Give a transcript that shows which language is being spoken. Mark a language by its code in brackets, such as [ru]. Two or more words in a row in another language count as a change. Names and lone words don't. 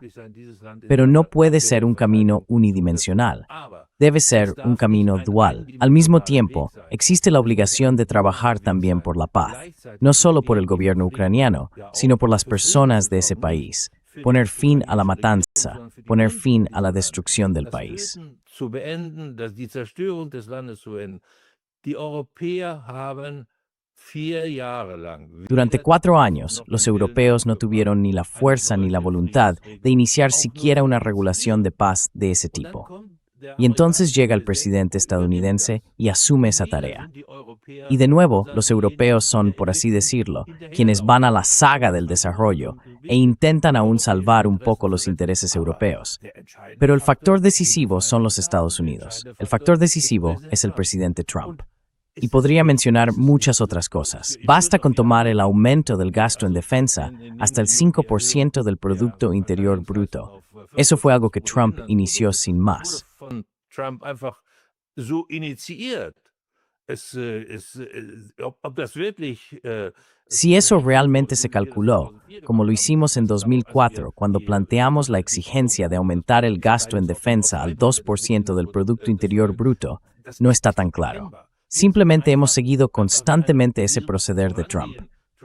[es] Pero no puede ser un camino unidimensional. Debe ser un camino dual. Al mismo tiempo, existe la obligación de trabajar también por la paz, no solo por el gobierno ucraniano, sino por las personas de ese país. Poner fin a la matanza, poner fin a la destrucción del país. [de] zu beenden, die Zerstörung des Landes zu beenden. Die Europäer haben 4 Jahre lang [es] Durante 4 años, los europeos no tuvieron ni la fuerza ni la voluntad de iniciar siquiera una regulación de paz de ese tipo. Y entonces llega el presidente estadounidense y asume esa tarea. Y de nuevo, los europeos son, por así decirlo, quienes van a la saga del desarrollo e intentan aún salvar un poco los intereses europeos. Pero el factor decisivo son los Estados Unidos. El factor decisivo es el presidente Trump. Y podría mencionar muchas otras cosas. Basta con tomar el aumento del gasto en defensa hasta el 5% del Producto Interior Bruto. Eso fue algo que Trump inició sin más. [de] von Trump einfach so initiiert. Ob das wirklich [es] Si eso realmente se calculó, como lo hicimos en 2004, cuando planteamos la exigencia de aumentar el gasto en defensa al 2% del Producto Interior Bruto, no está tan claro. Simplemente hemos seguido constantemente ese proceder de Trump.